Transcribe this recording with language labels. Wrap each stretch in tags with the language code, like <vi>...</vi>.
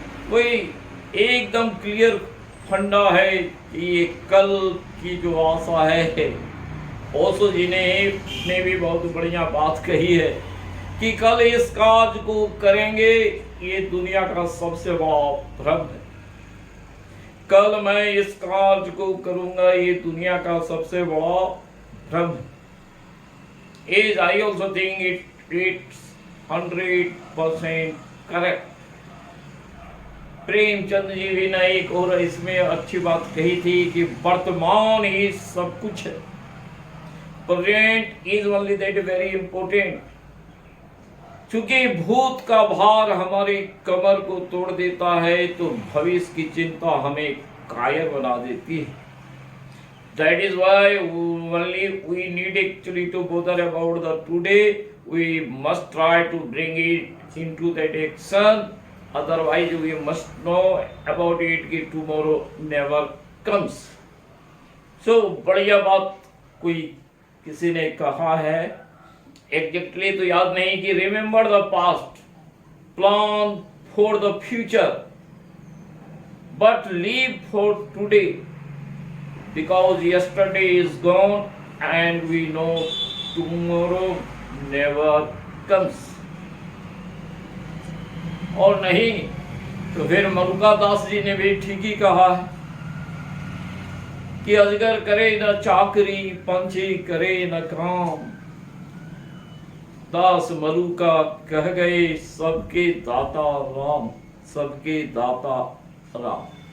<hi>वही एकदम क्लियर फंडा है कि ये कल की जो आशा है, ओशो जी ने भी बहुत बढ़िया बात कही है कि कल इस काज को करेंगे, ये दुनिया का सबसे बड़ा भ्रम है। कल मैं इस काज को करूंगा, ये दुनिया का सबसे बड़ा भ्रम है।</hi> <en>Is I also think it's 100% correct.</en> <hi>Premchand ji भी ने एक और इसमें अच्छी बात कही थी कि वर्तमान ही सब कुछ है।</hi> <en>Present is only that very important.</en> <hi>चूंकि भूत का भार हमारी कमर को तोड़ देता है, तो भविष्य की चिंता हमें कायर बना देती है।</hi> <en>That is why only we need actually to bother about the today. We must try to bring it into that action. Otherwise, we must know about it कि tomorrow never comes. So</en> <hi>बढ़िया बात कोई किसी ने कहा है,</hi> <en>exactly</en> <hi>तो याद नहीं कि</hi> <en>remember the past, plan for the future, but live for today. because yesterday is gone and we know tomorrow never comes.</en> <hi>और नहीं तो फिर मलुका दास जी ने भी ठीक ही कहा है कि अजगर करे न चाकरी, पंछी करे न काम, दास मलुका कह गए सबके दाता राम, सबके दाता राम।</hi>